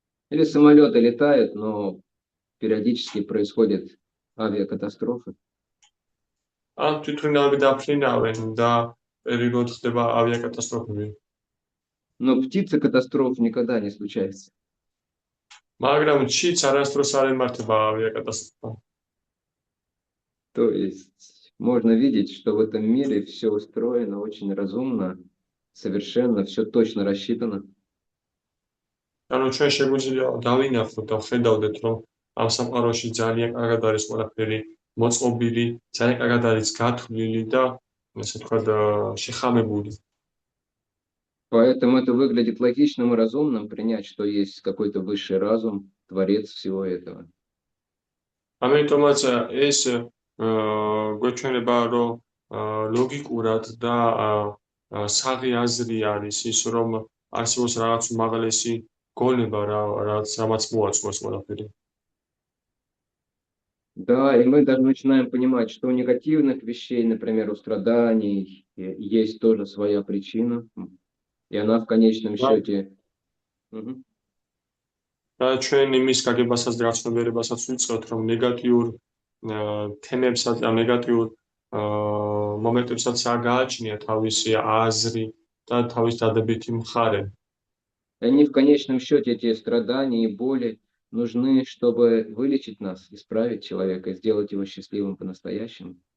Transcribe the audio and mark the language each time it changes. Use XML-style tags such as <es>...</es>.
<ru>Или самолеты летают, но периодически происходят авиакатастрофы.</ru> <ka>ან თვითმფრინავები დაფრინავენ და პერიოდულად ხდება ავიაკატასტროფები.</ka> <ru>Но птицы катастроф никогда не случается.</ru> <ka>მაგრამ ჩიც არასდროს არ ემართება ავიაკატასტროფა.</ka> <ru>То есть можно видеть, что в этом мире все устроено очень разумно, совершенно, все точно рассчитано.</ru> <ka>ანუ ჩვენ შეგვიძლია დავინახოთ და ხედავდეთ, რომ ამ სამყაროში ძალიან კარგად არის ყველაფერი მოწყობილი, ძალიან კარგად არის გათვლილი და ესე ვთქვათ შეხამებული.</ka> <ru>Поэтому это выглядит логичным и разумным принять, что есть какой-то высший разум, творец всего этого.</ru> <ka>ამიტომაც ეს გვეჩვენება, რომ ლოგიკურად და საღი აზრი არის ის, რომ არსებობს რაღაც უმაღლესი გონება, რამაც მოაწყოს ყველაფერი.</ka> <ru>Да, и мы даже начинаем понимать, что у негативных вещей, например, у страданий, есть тоже своя причина, и она в конечном счете...</ru> <ka>და ჩვენ იმის გაგებასაც და გაცნობიერებასაც ვიწყებთ, რომ ნეგატიურ თემებსაც და ნეგატიურ მომენტებსაც გააჩნია თავისი აზრი და თავის დადებითი მხარე.</ka> <ru>Они в конечном счете, эти страдания и боли, нужны, чтобы вылечить нас, исправить человека и сделать его счастливым по-настоящему.</ru>